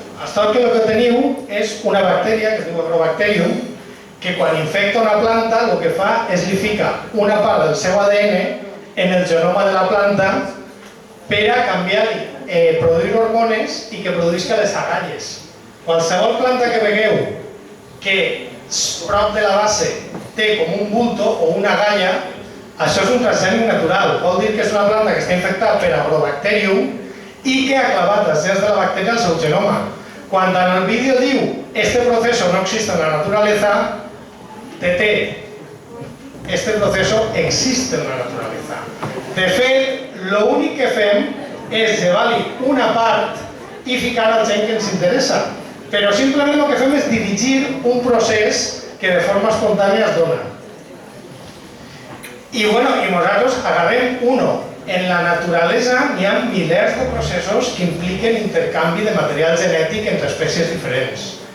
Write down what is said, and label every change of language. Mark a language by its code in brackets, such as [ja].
[ca] Hasta que el que teniu és una bactèria, que es diu Agrobacterium, que quan infecta una planta el que fa és li fica una part del seu ADN en el genoma de la planta per a canviar-li, produir hormones i que produïsca les agalles. Qualsevol planta que vegueu que prop de la base té com un bulto o una agalla, això és un transgènic natural. Vol dir que és una planta que està infectada per Agrobacterium i que ha clavat els gens de la bactèria al seu genoma. Quan en el vídeo diu [es] este proceso no existe en la naturaleza, este proceso existe en la naturaleza. [ca] De fet, l'únic que fem és llevar-li una part i ficar al gen que ens interessa. Però simplement el que fem és dirigir un procés que de forma espontània es dona. I nosaltres agarrem uno. En la naturalesa n'hi ha milers de processos que impliquen intercanvi de material genètic entre espècies diferents.